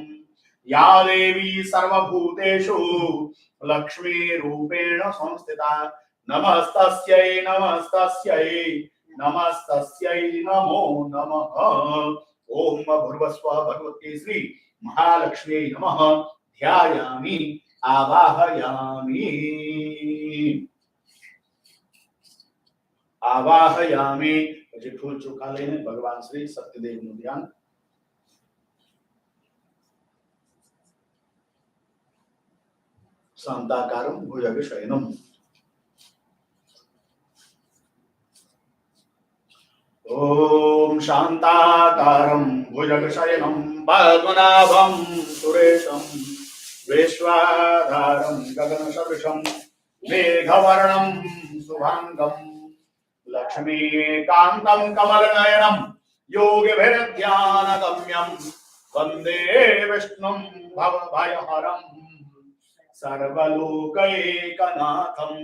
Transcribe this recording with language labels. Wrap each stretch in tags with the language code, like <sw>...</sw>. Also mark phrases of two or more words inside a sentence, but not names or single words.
<sa>या देवी सर्वभूतेषु लक्ष्मी रूपेण संस्थिता नमस्तस्यै नमस्तस्यै नमस्तस्यै नमो नमः। ओम भूर्भुवस्सुवः भगवते श्री महालक्ष्मी नमः। ध्यायामि आवाहयामि आवाहयामि।</sa> <gu>પછી ફૂલ ચોખા લઈને ભગવાન શ્રી સત્યદેવનું ધ્યાન।</gu> <sa>शान्ताकारं भुजगशयनम्। ओम शांताकारं भुजगशयनं पद्मनाभं सुरेशं विश्वाधारं गगनसदृशं मेघवर्णं शुभांगं लक्ष्मीकान्तं कमलनयनं योगिभिर्ध्यानगम्यं वन्दे विष्णुं भवभयहरं सर्वलोकैकनाथम्।</sa>